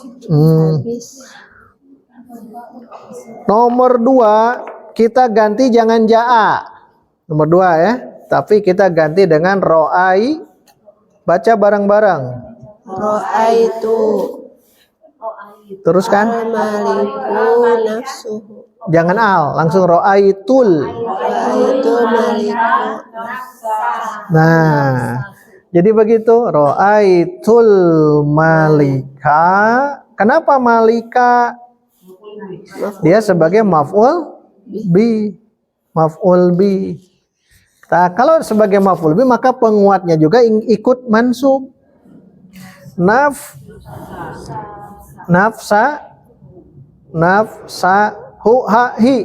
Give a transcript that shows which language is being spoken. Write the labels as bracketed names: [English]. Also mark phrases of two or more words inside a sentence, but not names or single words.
[Indonesian] Nomor 2 kita ganti jangan ja'a. Nomor 2 ya. Tapi kita ganti dengan ro'ai. Baca bareng-bareng. [Arabic] Ro'aitu [Indonesian] Teruskan. [Arabic] مالك نفسه. [Indonesian] Jangan al, langsung ro'aitul. [Arabic] رأيت مالك. [Indonesian] Nah, jadi begitu. [Arabic] رأيت الملك. [Indonesian] Kenapa malika? Dia sebagai [Arabic] مفعول به. مفعول به. [Indonesian] Nah, kalau sebagai [Arabic] مفعول به [Indonesian] maka penguatnya juga ikut mansub. [Arabic] نفسه ها هي.